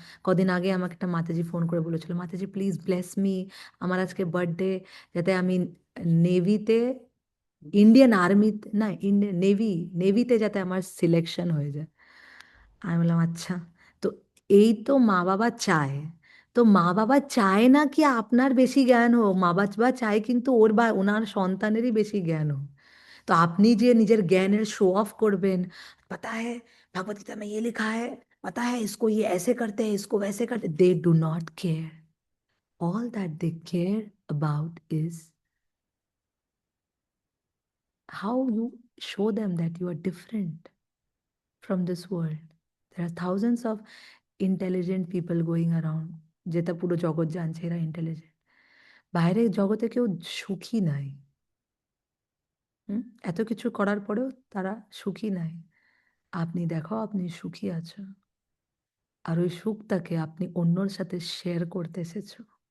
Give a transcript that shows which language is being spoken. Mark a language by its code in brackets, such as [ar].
[bn] কদিন আগে আমাকে একটা মাতাজি ফোন করে বলেছিল, মাতাজি [en] please bless me, [bn] আমার আজকে বার্থডে, যাতে আমি নেভিতে, ইন্ডিয়ান আর্মিতে না, ইন্ডিয়ান নেভিতে যাতে আমার সিলেকশন হয়ে যায়। আমি বললাম আচ্ছা। তো এই তো মা বাবা চায়, তো মা বাবা চায় না কি আপনার বেশি জ্ঞান হোক, মা বাবা চায় কিন্তু ওর বা ওনার সন্তানেরই বেশি জ্ঞান হোক। তো আপনি যে নিজের জ্ঞানের শো অফ করবেন, [hi] पता है भगवत गीता में ये लिखा है, पता है इसको ये ऐसे करते हैं, इसको वैसे करते, [en] They do not care. All that they care about is how you show them that you are different from this world. There are thousands of intelligent people going around, [bn] যেটা পুরো জগৎ জানছে এরা ইন্টেলিজেন্ট, বাইরের জগতে কেউ সুখী নাই। হুম? এত কিছু করার পরেও তারা সুখী নাই। আপনি দেখো আপনি সুখী আছো, আর ওই সুখটাকে আপনি অন্যর সাথে শেয়ার করতে এসেছো।